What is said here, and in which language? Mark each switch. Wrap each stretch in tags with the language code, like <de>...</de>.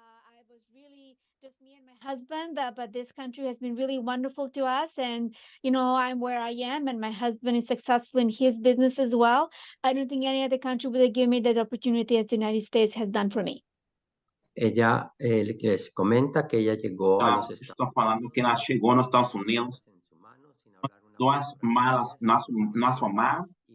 <en>I was really just me and my husband, but this country has been really wonderful to us. And, I'm where I am and my husband is successful in his business as well. I don't think any other country would have given me that opportunity as the United States has done for me.</en> <es>Ella les comenta que ella llegó a los Estados Unidos.</es> <pt>Está falando que ela chegou nos Estados Unidos, duas malas na sua mão.</pt>